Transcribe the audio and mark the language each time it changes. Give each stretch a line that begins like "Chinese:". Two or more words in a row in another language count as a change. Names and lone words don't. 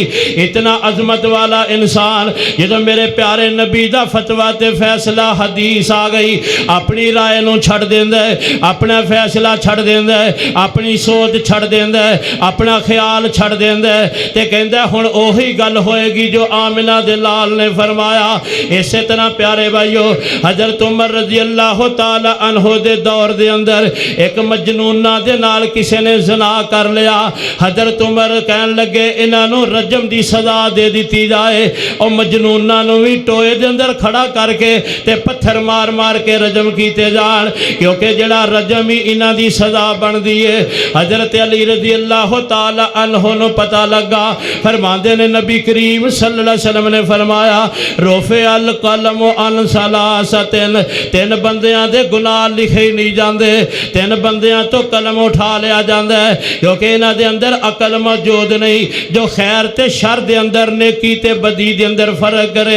Punjabi: اتنا عظمت والا انسان جدوں میرے پیارے نبی دا فتویٰ تے فیصلہ حدیث آ گئی اپنی رائے نوں چھڈ دیندا ہے، اپنا فیصلہ چھڈ دیندا ہے، اپنی سوچ چھڈ دیندا ہے، اپنا خیال چھڈ دیندا ہے تے کہندا ہن اوہی گل ہووے گی جو آمنہ دے لال نے فرمایا. اسے طرح پیارے بھائیو حضرت عمر
Arabic: رضي الله تعالى عنه
Punjabi: دے دور دے اندر ایک مجنونہ دے نال کسی نے زنا کر لیا. حضرت عمر کہن لگے انہاں نوں رجم دی سزا دے دی جائے اور مجنونہ نوں بھی ٹوئے دے اندر کھڑا کر کے تے پتھر مار مار کے رجم کیتے جان کیونکہ جیہڑا رجم ہی انہاں دی سزا بندی ہے. حضرت علی
Arabic: رضي الله تعالى عنه
Punjabi: نوں پتہ لگا فرماتے نے نبی کریم
Arabic: صلى الله عليه وسلم
Punjabi: نے فرمایا
Arabic: رفع القلم عن ثلاثة
Punjabi: تین بندیاں دے گناہ
Urdu: لکھے ہی نہیں جاتے,
Punjabi: تین بندیاں تو قلم
Urdu: اٹھا لیا جاتا ہے
Punjabi: کیونکہ انہاں دے اندر عقل موجود نہیں جو خیر تے شر دے اندر نیکی تے بدی دے اندر فرق کرے.